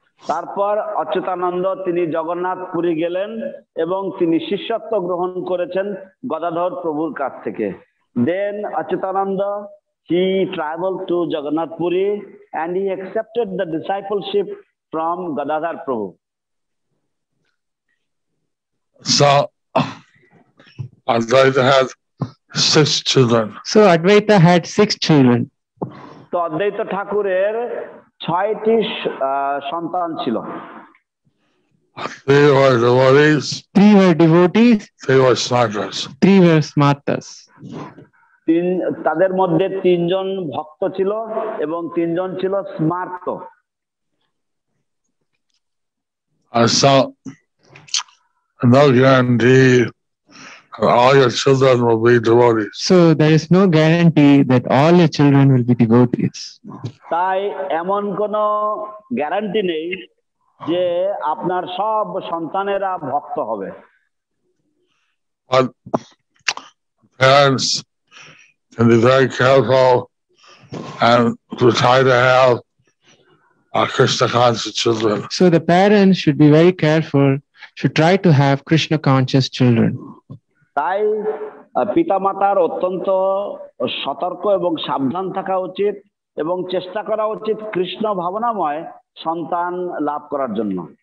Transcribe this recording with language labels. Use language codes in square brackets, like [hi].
[bn] তারপর অচ্যুতানন্দ তিনি জগন্নাথপুরী গেলেন এবং তিনি শিষ্যত্ব গ্রহণ করেছেন গদাধর প্রভুর কাছ থেকে। [en] Then Achyutananda he traveled to Jagannath Puri and he accepted the discipleship from Gadadhar Prabhu. So Advaita had 6 children. So Advaita had 6 children. [bn] তো অদ্বৈত ঠাকুরের 6টি সন্তান ছিল। [en] 3 were devotees. 3 were devotees. 3 were smartas. 3 were smartas. [bn] তাদের মধ্যে 3 জন ভক্ত ছিল এবং 3 জন ছিল স্মার্ত। [en] So no guarantee all your children will be devotees. So there is no guarantee that all your children will be devotees. [bn] তাই এমন কোনো গ্যারান্টি নেই যে আপনার সব সন্তানেরা ভক্ত হবে। [en] But parents can be very careful and to try to have Krishna conscious children. So the parents should be very careful, should try to have Krishna conscious children. [bn] তাই পিতামাতার অত্যন্ত সতর্ক এবং সাবধান থাকা উচিত এবং চেষ্টা করা উচিত কৃষ্ণ ভাবনাময় সন্তান লাভ করার জন্য।